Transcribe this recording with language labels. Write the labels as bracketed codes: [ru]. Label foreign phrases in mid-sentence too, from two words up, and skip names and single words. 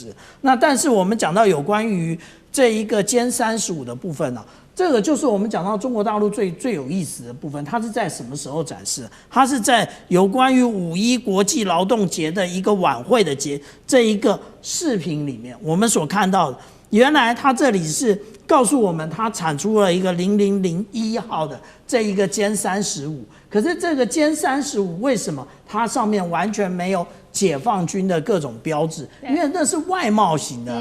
[zh] 那但是我們講到有關於這一個殲35的部分這個就是我們講到中國大陸最有意思的部分。它是在什麼時候展示？它是在有關於5·1國際勞動節的一個晚會的這一個視頻裡面，我們所看到的，原來它這裡是告訴我們，它產出了一個0001號的這一個殲35。可是這個殲35為什麼它上面完全沒有解放軍的各種標誌？因為那是外貿型的。